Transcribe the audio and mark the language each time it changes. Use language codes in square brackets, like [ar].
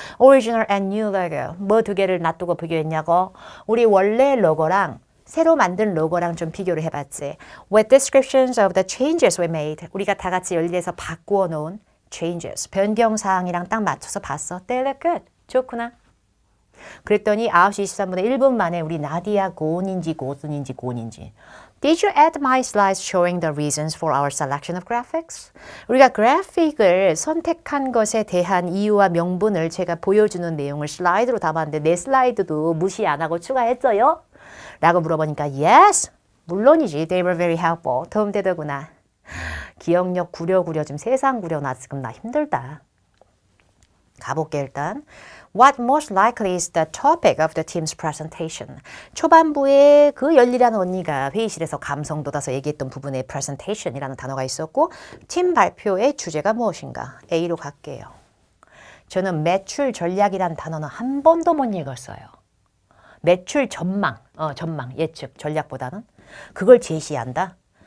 [en] Original and new logo. [ko] 뭐 두 개를 놔두고 비교했냐고? 우리 원래 로고랑 새로 만든 로고랑 좀 비교를 해봤지. [en] With descriptions of the changes we made. [ko] 우리가 다 같이 열일해서 바꾸어 놓은 changes. 변경사항이랑 딱 맞춰서 봤어. [en] They look good. [ko] 좋구나. 그랬더니 9시 23분에 1분 만에 우리 나디아 고은인지 고순인지 고은인지 [en] Did you add my slides showing the reasons for our selection of graphics? [ko] 우리가 그래픽을 선택한 것에 대한 이유와 명분을 제가 보여주는 내용을 슬라이드로 담았는데 내 슬라이드도 무시 안 하고 추가했어요? 라고 물어보니까 yes, 물론이지. [en] They were very helpful. [ko] 도움되더구나. 기억력 구려 좀 세상 구려 나 지금 나 힘들다. 가볼게 일단. [en] What most likely is the topic of the team's presentation. [ko] 초반부에 그 열일하는 언니가 회의실에서 감성 돋아서 얘기했던 부분에 presentation이라는 단어가 있었고 팀 발표의 주제가 무엇인가? A로 갈게요. 저는 매출 전략이라는 단어는 한 번도 못 읽었어요. 매출 전망, 예측, 전략보다는 그걸 제시한다.